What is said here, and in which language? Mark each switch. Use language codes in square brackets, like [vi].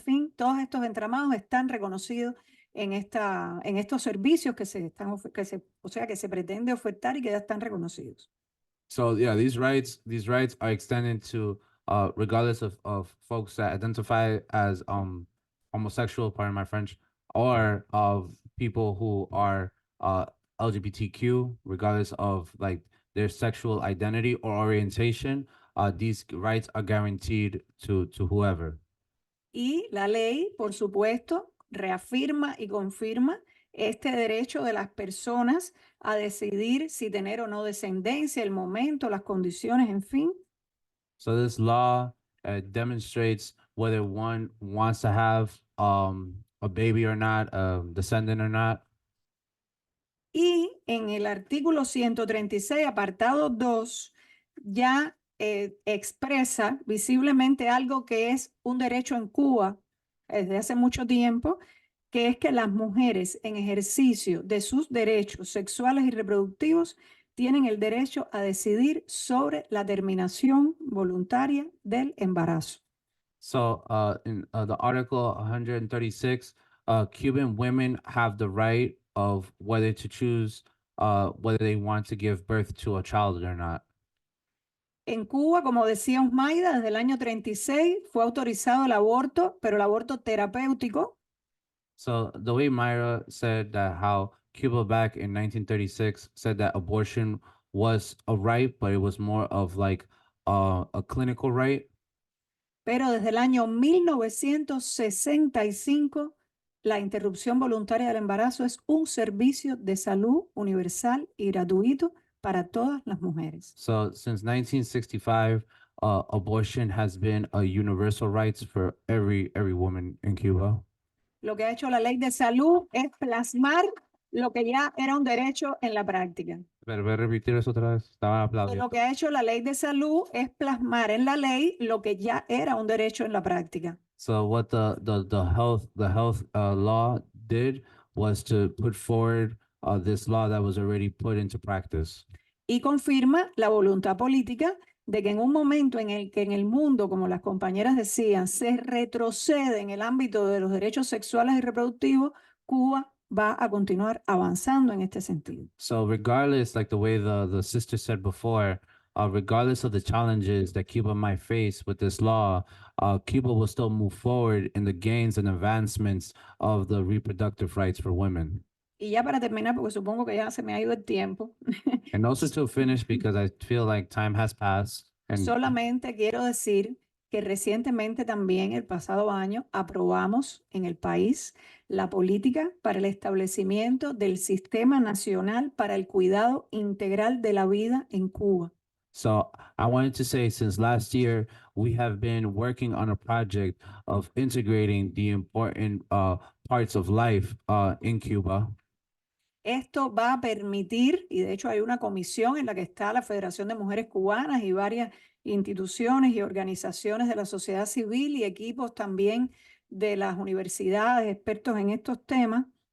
[es] En fin, todos estos entramados están reconocidos en estos servicios que se pretende ofertar y que ya están reconocidos. [en] So yeah, these rights are extended to regardless of folks that identify as homosexual, pardon my French, or of people who are LGBTQ, regardless of like their sexual identity or orientation. These rights are guaranteed to whoever. [es] Y la ley, por supuesto, reafirma y confirma este derecho de las personas a decidir si tener o no descendencia, el momento, las condiciones, en fin. [en] So this law demonstrates whether one wants to have a baby or not, a descendant or not. [es] Y en el artículo 136, apartado 2, ya expresa visiblemente algo que es un derecho en Cuba desde hace mucho tiempo, que es que las mujeres en ejercicio de sus derechos sexuales y reproductivos tienen el derecho a decidir sobre la terminación voluntaria del embarazo. [en] So in the Article 136, Cuban women have the right of whether to choose whether they want to give birth to a child or not. [es] En Cuba, como decía Osmayda, desde el año 36 fue autorizado el aborto, pero el aborto terapéutico. [en] So the way Myra said that how Cuba back in 1936 said that abortion was a right, but it was more of like a clinical right. [es] Pero desde el año 1965, la interrupción voluntaria del embarazo es un servicio de salud universal y gratuito para todas las mujeres. [en] So since 1965, abortion has been a universal rights for every woman in Cuba. [es] Lo que ha hecho la ley de salud es plasmar lo que ya era un derecho en la práctica. Pero voy a repetir eso otra vez. Estaba Lo aplaudiendo. que ha hecho la ley de salud es plasmar en la ley lo que ya era un derecho en la práctica. [en] So what the health law did was to put forward this law that was already put into practice. [es] Y confirma la voluntad política de que en un momento en el que en el mundo, como las compañeras decían, se retrocede en el ámbito de los derechos sexuales y reproductivos, Cuba va a continuar avanzando en este sentido. [en] So regardless, like the way the sister said before, regardless of the challenges that Cuba might face with this law, Cuba will still move forward in the gains and advancements of the reproductive rights for women. [es] Y ya para terminar, porque supongo que ya se me ha ido el tiempo, [en] And also to finish, because I feel like time has passed. And [es] solamente quiero decir que recientemente también, el pasado año, aprobamos en el país la política para el establecimiento del Sistema Nacional para el Cuidado Integral de la Vida en Cuba. [en] so I wanted to say, since last year, we have been working on a project of integrating the important parts of life in Cuba. [es] Esto va a permitir, y de hecho hay una comisión en la que está la Federación de Mujeres Cubanas y varias instituciones y organizaciones de la sociedad civil y equipos también de las universidades, expertos en estos temas,